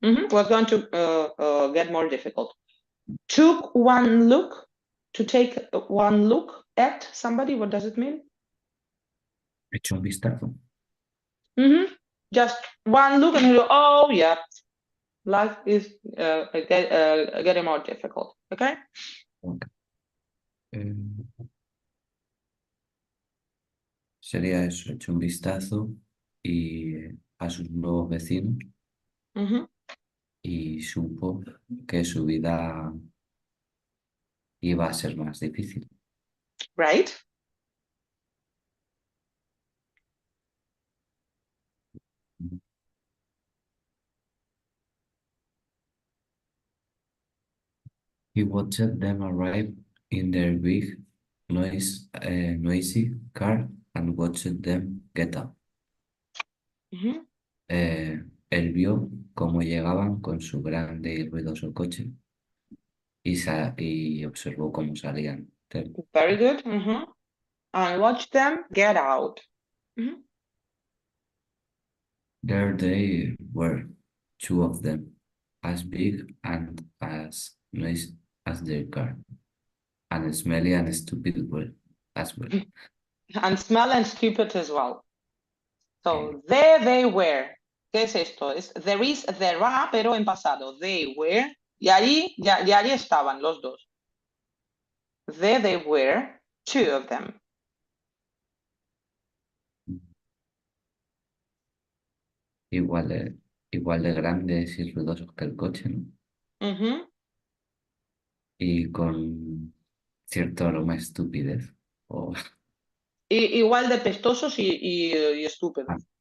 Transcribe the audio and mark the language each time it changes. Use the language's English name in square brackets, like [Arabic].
[English] Was going to get more difficult. Took one look, to take one look at somebody, what does it mean? [Spanish] Echó un vistazo. [English] Just one look and you go, oh yeah, life is getting more difficult, okay? Okay. [Spanish] Sería eso, echó un vistazo y a sus nuevos vecinos y supo que su vida iba a ser más difícil. [English] Right? He watched them arrive in their big, noisy car and watched them get out. [Spanish] Él vio cómo llegaban con su grande y ruidoso coche y observó cómo salían. [English] Very good. And watch them get out. There they were, two of them, as big and as noisy as their car, and smelly and stupid as well. And smell and stupid as well. So there they were. [Spanish] ¿Qué es esto? [English] Es there is, there are, [Spanish] pero en pasado. [English] They were. [Spanish] Y allí, ya allí estaban los dos. [English] There they were, two of them. [Spanish] Igual de grandes y ruidosos que el coche, ¿no? Y con cierto aroma estupidez. Igual de pestosos y estúpidos.